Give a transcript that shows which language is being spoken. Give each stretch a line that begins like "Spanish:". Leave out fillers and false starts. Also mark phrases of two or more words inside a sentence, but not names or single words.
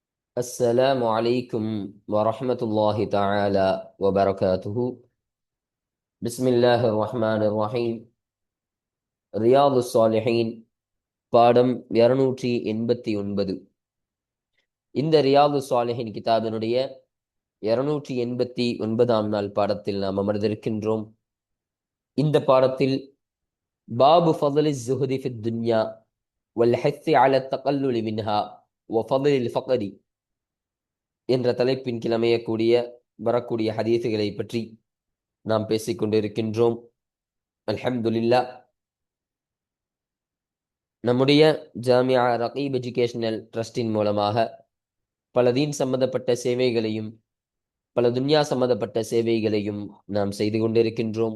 Arabic: السلام عليكم ورحمة الله تعالى وبركاته. بسم الله الرحمن الرحيم.
Tamil: ரியாது சாலிஹீன் பாடம் 289. இந்த ரியாது சாலிஹீன் கிதாபினுடைய 289ஆம் நாள் பாடத்தில் நாம் அமர்ந்திருக்கின்றோம். இந்த பாடத்தில்
Arabic: باب فضل الزهد في الدنيا والحث على التقلل منها وفضل الفقر
Tamil: என்ற தலைப்பின் கீழ் அமையக்கூடிய வரக்கூடிய ஹதீசுகளை பற்றி நாம் பேசிக்கொண்டிருக்கின்றோம்.
Arabic: அல்ஹம்துலில்லாஹ்.
Tamil: நம்முடைய ஜாமியா ரகீப் எஜுகேஷனல் ட்ரஸ்டின் மூலமாக பல தீன் சம்பந்தப்பட்ட சேவைகளையும் பல துன்யா சம்பந்தப்பட்ட சேவைகளையும் நாம் செய்து கொண்டிருக்கின்றோம்.